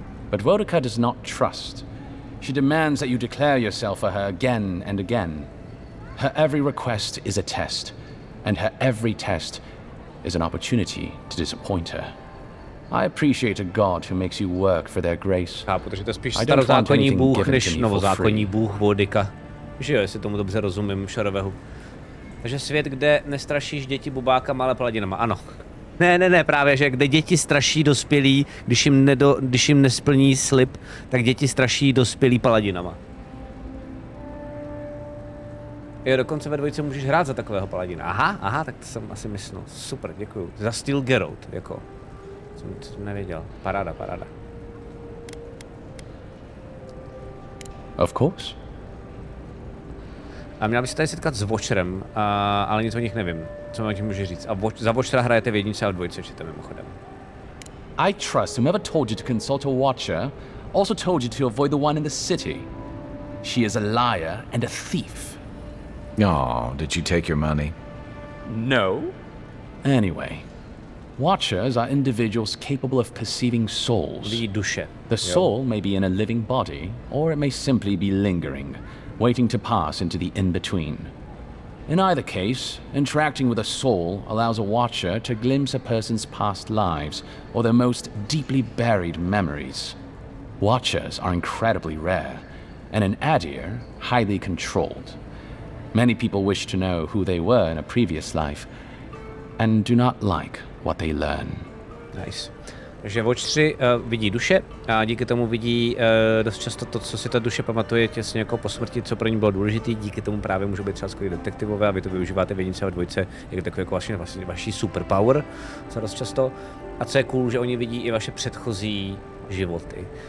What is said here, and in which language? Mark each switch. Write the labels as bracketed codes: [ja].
[en] But Vodka does not trust. She demands that you declare yourself for her again and again. Her every request is a test, and her every test is an opportunity to disappoint her. I appreciate a god who makes you work for their grace. [cs] Chápu, takže to je spíš [en] I don't want [cs] starozákonní [en] anything [cs] bůh [en] given [cs] než [en] to me for [cs] novozákonní bůh Vodika. Že jo, jestli tomu dobře rozumím, Šarovehu. Takže svět, kde nestrašíš děti bubákama, ale paladinama, ano. Ne, právě, že kde děti straší dospělí, když jim nesplní slib, tak děti straší dospělí paladinama. Jo, dokonce ve dvojce můžeš hrát za takového paladina. Aha, tak to jsem asi myslel. Super, děkuju. Za styl Geralt, jako. Jsem nevěděl. Paráda. [en] Of course. [cs] A měl bych se tady setkat s Watcherem, ale nic o nich nevím. Co vám tím můžu říct? A za Watchera hrajete v jedničce a v dvojce, čete mimochodem. [en] I trust whomever told you to consult a watcher also told you to avoid the one in the city. She is a liar and a thief. Oh, did you take your money? No. Anyway, watchers are individuals capable of perceiving souls. [cs] Vidí duše. [en] The soul may be in a living body, or it may simply be lingering, waiting to pass into the in-between. In either case, interacting with a soul allows a watcher to glimpse a person's past lives or their most deeply buried memories. Watchers are incredibly rare, and in Adir, highly controlled. Many people wish to know who they were in a previous life, and do not like what they learn. Nice. [cs] Takže Watchři vidí duše a díky tomu vidí dost často to, co si ta duše pamatuje těsně jako po smrti, co pro ní bylo důležité. Díky tomu právě můžou být třeba skvělí detektivové a vy to využíváte v jedničce a v dvojce jako takové jako vlastně vaší superpower, co dost často. A co je cool, že oni vidí i vaše předchozí životy.